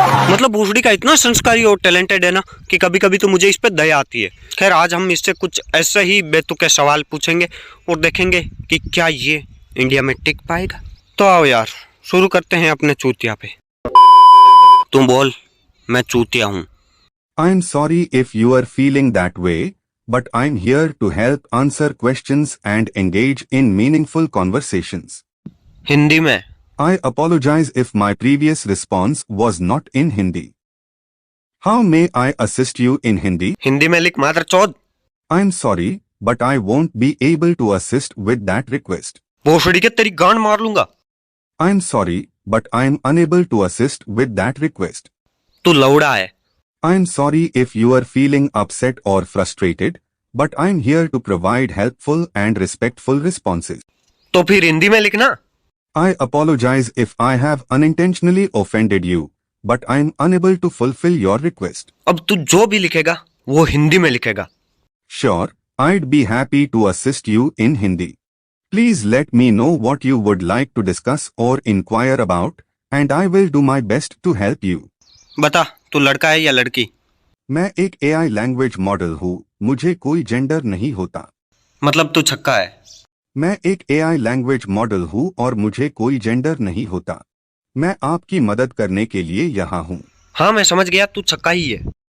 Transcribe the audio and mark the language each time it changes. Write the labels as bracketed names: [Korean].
[Hindi] मतलब भूसड़ी का इतना संस्कारी और टैलेंटेड है ना कि कभी कभी तो मुझे इस पे दया आती है। खैर, आज हम इससे कुछ ऐसे ही बेतुके सवाल पूछेंगे और देखेंगे कि क्या ये इंडिया में टिक पाएगा। तो आओ यार, शुरू करते हैं अपने चूतिया पे। तुम बोल, मैं चूतिया हूँ। [English] I'm sorry if you are feeling that way, but I'm here to help answer questions and engage in meaningful conversations. [Hindi] Hindi में। [English] I apologize if my previous response was not in Hindi. How may I assist you in Hindi? [Hindi] Hindi में लिख मादर चौथ। [English] I'm sorry, but I won't be able to assist with that request. [Hindi] भोसड़ी के तेरी गांड मार लूंगा। [English] I'm sorry, but I'm unable to assist with that request. [Hindi] तू लौड़ा है। [English] I'm sorry if you are feeling upset or frustrated, but I'm here to provide helpful and respectful responses. [Hindi] तो फिर हिंदी में लिखना। [English] I apologize if I have unintentionally offended you, but I'm unable to fulfill your request. [Hindi] अब तू जो भी लिखेगा वो हिंदी में लिखेगा। [English] Sure, I'd be happy to assist you in Hindi. Please let me know what you would like to discuss or inquire about, and I will do my best to help you. [Hindi] बता, तू लड़का है या लड़की? मैं एक AI language model हूँ, मुझे कोई जेंडर नहीं होता। मतलब तू छक्का है। मैं एक AI लैंग्वेज मॉडल हूँ और मुझे कोई जेंडर नहीं होता। मैं आपकी मदद करने के लिए यहाँ हूँ। हाँ, मैं समझ गया, तू छक्का ही है।